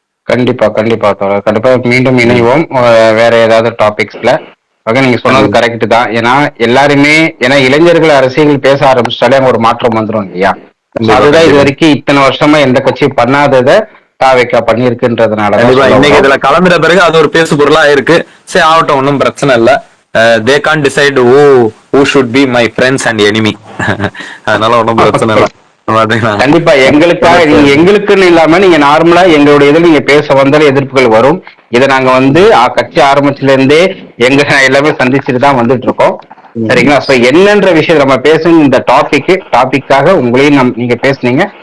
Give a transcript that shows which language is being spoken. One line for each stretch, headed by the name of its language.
Tamil: கண்டிப்பா கண்டிப்பா கண்டிப்பா மீண்டும் இணைவோம் வேற ஏதாவது டாபிக்ஸ்ல. நீங்க சொன்னது கரெக்ட் தான். ஏன்னா எல்லாருமே, ஏன்னா இளைஞர்கள் அரசியல் பேச ஆரம்பிச்சாலே ஒரு மாற்றம் வந்துடும் இல்லையா? அதுதான் இது வரைக்கும் இத்தனை வருஷமா எந்த கட்சியும் பண்ணாததை தாவேக்கா பண்ணிருக்குன்றதுனால இன்னைக்கு இதுல கலந்துற பிறகு அது ஒரு பேசு பொருளா இருக்கு. சரி ஆகட்டும், ஒன்றும் பிரச்சனை இல்ல.
English: they can't decide who should be my friends and enemy.
Tamil: அதனால ஒன்றும் பிரச்சனை இல்லை. கண்டிப்பா எங்களுக்காக, நீங்க எங்களுக்குன்னு இல்லாம நீங்க நார்மலா எங்களுடைய இதுல நீங்க பேச வந்தாலும் எதிர்ப்புகள் வரும். இதை நாங்க கட்சி ஆரம்பிச்சுல இருந்தே எல்லாமே சந்திச்சுட்டு தான் வந்துட்டு இருக்கோம். சரிங்களா? சோ என்னன்ற விஷயம் நம்ம பேசணும். இந்த டாபிக்காக உங்களையும் நீங்க பேசுனீங்க.